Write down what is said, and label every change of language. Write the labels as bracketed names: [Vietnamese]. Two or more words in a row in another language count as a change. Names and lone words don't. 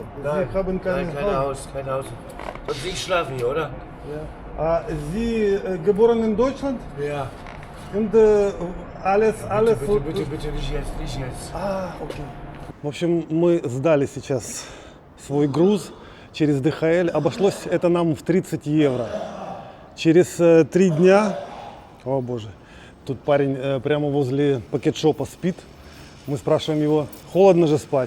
[German] Nein, Sie haben keine nein, kein Hause. Haus, kein Haus. Und Sie schlafen hier, oder? Sie geboren in Deutschland Ja. und alles. Bitte, nicht jetzt. [Russian] Окей. В общем, мы сдали сейчас свой груз через DHL. Обошлось это нам в 30 евро. Через 3 дня, о боже, тут парень прямо возле пакет-шопа спит. Мы спрашиваем его, холодно же спать?